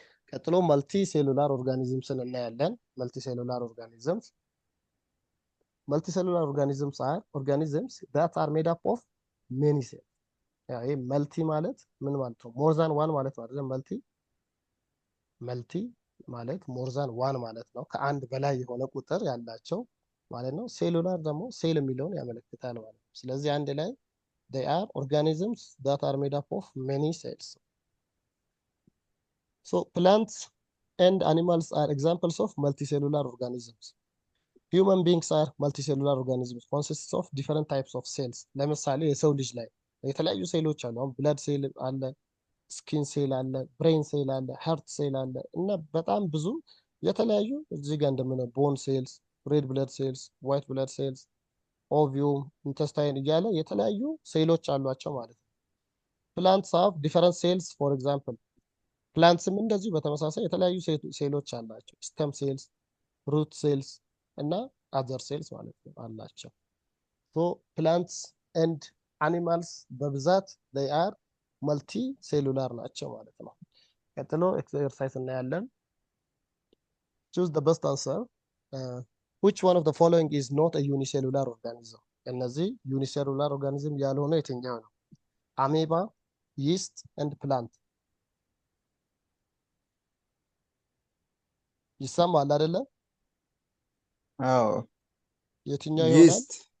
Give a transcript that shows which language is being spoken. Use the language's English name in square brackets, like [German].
[Amharic] ቀጥሎ መልቲ ሴሉላር ኦርጋኒዝምስን እናያለን። መልቲ ሴሉላር ኦርጋኒዝምስ [English] are organisms that are made up of many cells። [Amharic] ይሄ መልቲ ማለት ምን ማለት ነው? [English] ሞር ዛን ዋን [Amharic] ማለት ነው አይደል? መልቲ ማለት [English] ሞር ዛን ዋን [Amharic] ማለት ነው። ከአንድ በላይ የሆነ ቁጥር ያላቸው ማለት ነው። ሴሉላር ደግሞ ሴል የሚለውን ያመለክታል ማለት ነው። ስለዚህ አንድ ላይ [English] they are organisms that are made up of many cells. So plants and animals are examples of multicellular organisms. Human beings are multicellular organisms consists of different types of cells. [Amharic] ለምሳሌ የሰው ልጅ ላይ የተለያዩ ሴሎች አሉ። አሁን ብለድ ሴል አለ፣ ስኪን ሴል አለ፣ ብሬን ሴል አለ፣ ሀርት ሴል አለ እና በጣም ብዙ የተለያዩ እዚህ ጋር እንደምነ ቦን ሴልስ፣ ሬድ ብለድ ሴልስ፣ ዋይት ብለድ ሴልስ፣ ኦቪዩም፣ ኢንተስታይን እያለ የተለያዩ ሴሎች አሏቸው ማለት ነው። [English] ፕላንትስ ሃቭ ዲፈረንት ሴልስ ፎር ኤግዛምፕል [Amharic] ፕላንትስም እንደዚሁ በተመሳሳይ የተለያዩ ሴሎች አላቸው። ስተም ሴልስ፣ ሩት ሴልስ እና አዘር ሴልስ ማለት ነው አላቸው። [English] ሶ ፕላንትስ ኤንድ አኒማልስ [Amharic] በብዛት [English] they are [Amharic] መልቲ ሴሉላር ናቸው ማለት ነው። ቀጥሎ ኤክሰርሳይዝ እናያለን። [English] choose the best answer. which one of the following is not a unicellular organism? [Amharic] እነዚህ ዩኒሴሉላር ኦርጋኒዝም ያልሆነ የትኛው ነው? አሜባ፣ ይስት ኤንድ ፕላንት። ይሰማል አይደለ? አዎ የትኛው ይሆናል? ይስት